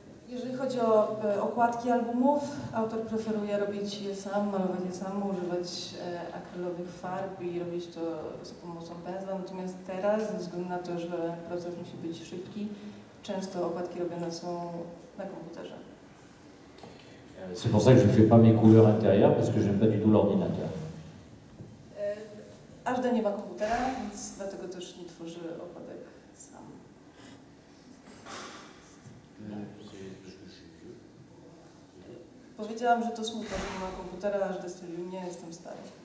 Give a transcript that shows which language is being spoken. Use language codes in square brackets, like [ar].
[pl] Jeżeli chodzi o okładki albumów, autor preferuje robić je sam, malować je sam, używać akrylowych farb i robić to za pomocą pędzla. Natomiast teraz, ze względu na to, że proces musi być szybki, często okładki robione są na komputerze. [fr] C'est pour ça que je ne fais pas mes couleurs intérieures, parce que j'aime pas du tout l'ordinateur. [pl] HD nie ma komputera, więc dlatego też nie tworzy okładek sam. Powiedziałam, że to smutno, że nie ma komputera, aż HD stwierdził, nie jestem stary.